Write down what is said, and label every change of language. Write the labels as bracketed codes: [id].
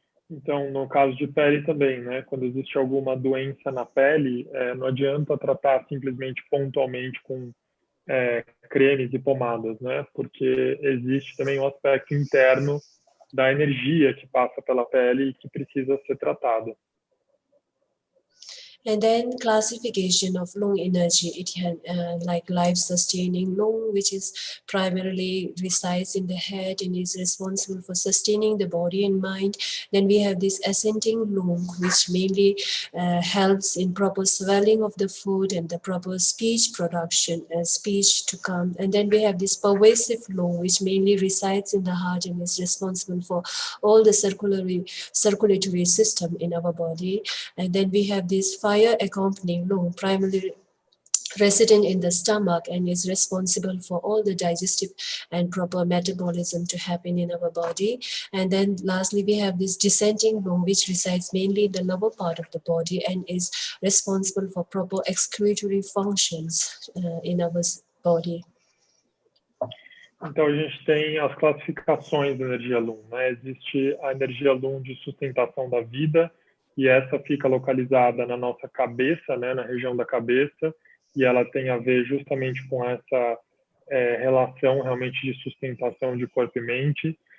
[pt] Então, no caso de pele também, né? Quando existe alguma doença na pele, não adianta tratar simplesmente pontualmente com cremes e pomadas, né? Porque existe também um aspecto interno da energia que passa pela pele e que precisa ser tratada. [en] And then classification of lung energy, it can like life-sustaining lung, which is primarily resides in the head and is responsible for sustaining the body and mind. Then we have this ascending lung, which mainly helps in proper swelling of the food and the proper speech production, speech to come. And then we have this pervasive lung, which mainly resides in the heart and is responsible for all the circulatory system in our body. And then we have this fire accompanying lung, primarily resident in the stomach and is responsible for all the digestive and proper metabolism to happen in our body. And then lastly, we have this descending lung, which resides mainly in the lower part of the body and is responsible for proper excretory functions in our body. [pt] Então, a gente tem as classificações da energia lung, né? Existe a energia lung de sustentação da vida, e essa fica localizada na nossa cabeça, né? Na região da cabeça, e ela tem a ver justamente com essa relação realmente de sustentação de corpo e mente.